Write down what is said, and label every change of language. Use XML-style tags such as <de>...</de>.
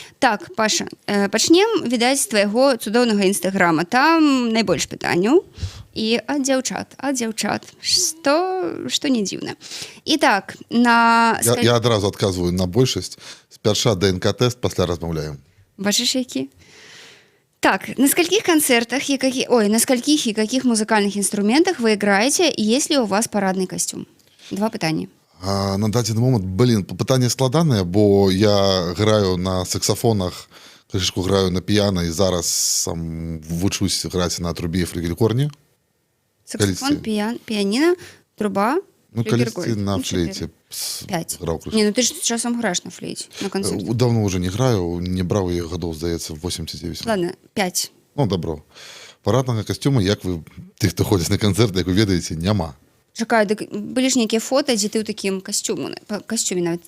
<be>Так, Паша, пачнем, відаць, з твайго цудоўнага інстаграма. Там найбольш пытанняў. І ад дзяўчат, што не дзіўна. І так, Я адразу адказваю на большасць. Спярша ДНК-тэст, пасля размаўляем. Бачыш, які?</be> <ru>Так, на скольких концертах на скольких и каких музыкальных инструментах вы играете, и есть ли у вас парадный костюм?</ru> <be>Два пытання. На дадзены момант, пытанне складанае, бо я граю на саксафонах, крышку граю на піяна, і зараз вучусь граць на трубе і флюгельхорне. Саксофон, піаніна, труба, калісьці на флейце. 5. Ну ты ж часам граеш на флейце, на канцэрце.</be> <ru>Давно уже</ru> <be>не граю, не браў яе гадоў, здаецца, 8 ці 9.</be> <ru>Ладно, 5. Ну, добро.</ru> <be>Параднага касцюма, як вы, ты, хто ходзіць на канцэрт, як вы ведаеце, няма. Чакай, былі ж нейкія фота, дзе ты ў такім касцюме нават.</be>